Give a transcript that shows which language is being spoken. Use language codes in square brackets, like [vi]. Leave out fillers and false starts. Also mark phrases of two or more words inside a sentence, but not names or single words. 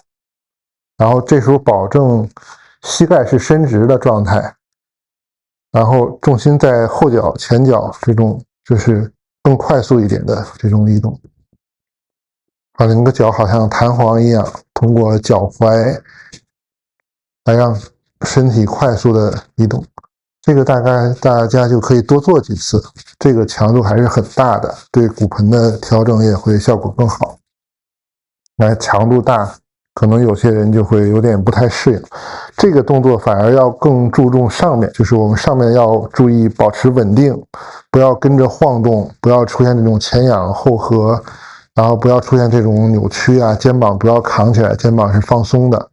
[zh] 然後這時候保證膝蓋是伸直的狀態，然後重心在後腳、前腳，這種就是更快速一點的這種移動。把兩個腳好像彈簧一樣通過腳踝來讓身體快速的移動。这个大概大家就可以多做几次，这个强度还是很大的，对骨盆的調整也會效果更好。那強度大，可能有些人就會有點不太適應。這個動作反而要更注重上面，就是我們上面要注意保持穩定，不要跟着晃動，不要出現這種前仰後合，然後不要出現這種扭曲啊，肩膀不要扛起來，肩膀是放鬆的。